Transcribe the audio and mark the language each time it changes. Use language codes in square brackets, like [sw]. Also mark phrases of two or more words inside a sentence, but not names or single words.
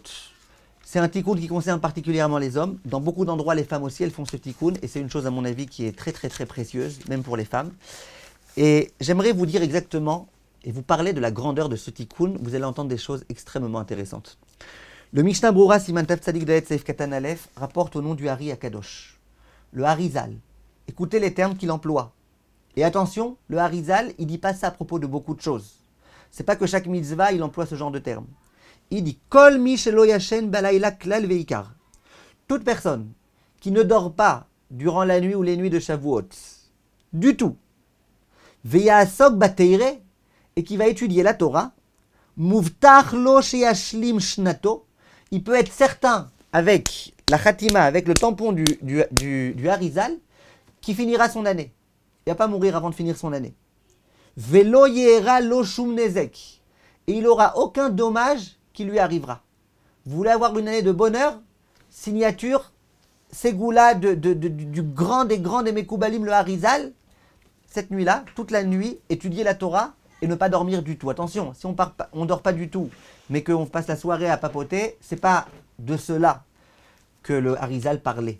[fr] C'est un tikkun qui concerne particulièrement les hommes. Dans beaucoup d'endroits, les femmes aussi, elles font ce tikkun. Et c'est une chose, à mon avis, qui est très précieuse, même pour les femmes. Et j'aimerais vous dire exactement, et vous parler de la grandeur de ce tikkun. Vous allez entendre des choses extrêmement intéressantes. Le Mishnah Brura [he] סימן תיו צדי דלת סעיף קטן אלף [fr] rapporte au nom du Hari Akadosh. Le Harizal. Écoutez les termes qu'il emploie. Et attention, le Harizal, il ne dit pas ça à propos de beaucoup de choses. C'est pas que chaque mitzvah, il emploie ce genre de termes. Il dit [he] כל מי שלא ישן בלילה כלל ועיקר. [fr] Toute personne qui ne dort pas durant la nuit ou les nuits de Shavuot, du tout, [he] ויעסוק בתורה, [fr] et qui va étudier la Torah, [he] מובטח לו שישלים שנתו, [fr] il peut être certain avec la Khatima, avec le tampon du Harizal, qui finira son année. Il ne va pas mourir avant de finir son année. [he] ולא יארע לו שום נזק. [fr] Et il n'aura aucun dommage qui lui arrivera. Vous voulez avoir une année de bonheur? Signature, Ségoula du grand des grands des Mekoubalim, le Harizal. Cette nuit-là, toute la nuit, étudier la Torah et ne pas dormir du tout. Attention, si on ne dort pas du tout, mais qu'on passe la soirée à papoter, c'est pas de cela que le Harizal parlait.